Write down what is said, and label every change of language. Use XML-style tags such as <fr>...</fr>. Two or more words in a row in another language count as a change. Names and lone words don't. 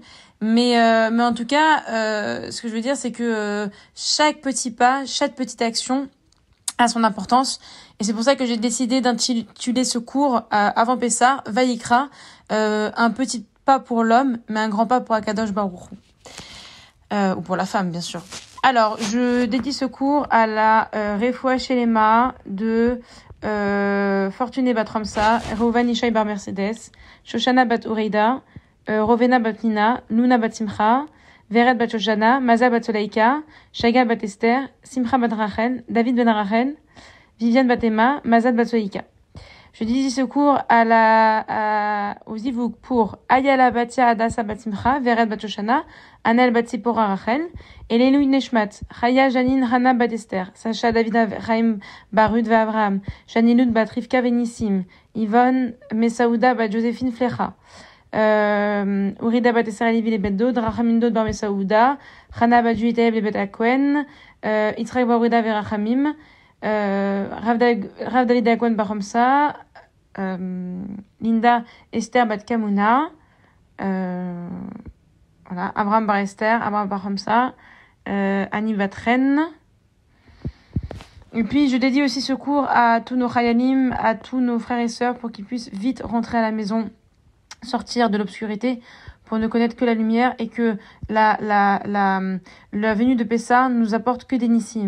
<fr>Mais en tout cas, ce que je veux dire c'est que chaque petit pas, chaque petite action a son importance, et c'est pour ça que j'ai décidé d'intituler ce cours avant Pessah, Vayikra, un petit pas pour l'homme, mais un grand pas pour</fr> <he>הקדוש ברוך הוא,</he> <fr>ou pour la femme bien sûr. Alors, je dédie ce cours à la</fr> <he>רפואה שלמה</he> <fr>de Fortuné Bat Ramsa, Reuven Ishaï Bar Mercedes, Shoshana Bat Ureida, Rovena Bat Nina, Luna Bat Simcha, Veret Bat Shoshana, Maza Bat Soleika, Shaga Bat Esther, Simcha Bat Rachel, David Ben Rachel, Viviane Bat Emma, Mazat Bat Soleika. Je dédie ce cours aux Ivouk pour Ayala Batia Adassa Bat Simcha, Veret Bat Shoshana, Anel Bat Sipora Rachel, et l'</fr> <he>עילוי נשמת,</he> <fr>Chaya Janine Hana Bat Esther, Sacha David Raim Barud Avraham, Janilud Bat Rivka Venissim, Yvonne Mesaouda Bat Joséphine Flecha, Urida Bat Esther Alivi le Bet Dod, Rachamindod Bar Mesaouda, Hana Bat Juitaeb le Bet Akwen, Yitzhak Bar Urida Verachamim, Rav David Akwen Bar Homsa, Linda Esther Bat Kamuna, voilà, Abraham Bar Esther, Abraham Bar Hamsa, Annie Bat Ren. Et puis, je dédie aussi ce cours à tous nos chayalim, à tous nos frères et sœurs pour qu'ils puissent vite rentrer à la maison, sortir de l'obscurité pour ne connaître que la lumière et que la venue de Pessah nous apporte que des nissim.</fr>